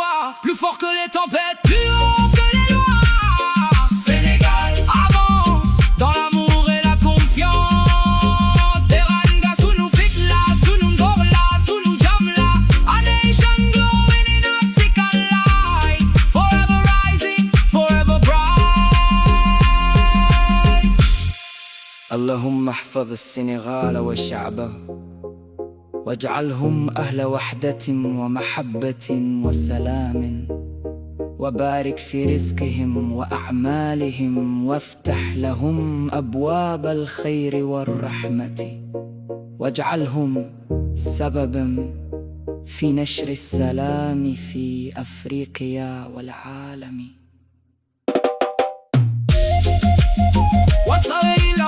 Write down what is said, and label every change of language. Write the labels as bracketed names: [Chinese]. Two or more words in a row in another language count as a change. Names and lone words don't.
[French] plus fort que les tempêtes, plus haut que les lois. Sénégal avance dans l'amour et la confiance. [Wolof] Teranga sunu fitla, sunu ngorla, sunu jamla. [English] A nation glowing in African light, forever rising, forever bright. [Arabic] اللهم احفظ السنغال وشعبه، واجعلهم أهل وحدة ومحبة وسلام، وبارك في رزقهم وأعمالهم، وافتح لهم أبواب الخير والرحمة، واجعلهم سببا في نشر السلام في أفريقيا والعالم.